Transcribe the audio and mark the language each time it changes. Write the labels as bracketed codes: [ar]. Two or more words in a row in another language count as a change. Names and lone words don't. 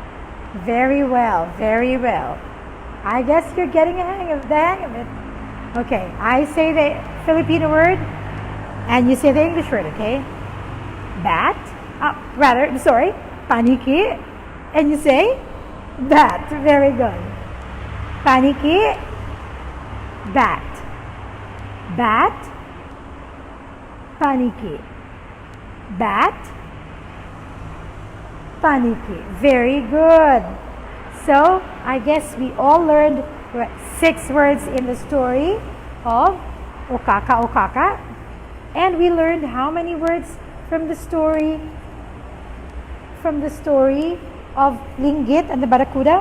[en] Very well, very well. I guess you're getting the hang of it. Okay, I say the Filipino word and you say the English word, okay? Bat, paniki, and you say bat. Very good. Paniki, bat. Bat, paniki. Bat, paniki. Very good. So, I guess we all learned 6 words in the story of Okaka. And we learned how many words from the story of Linggit and the Barakuda?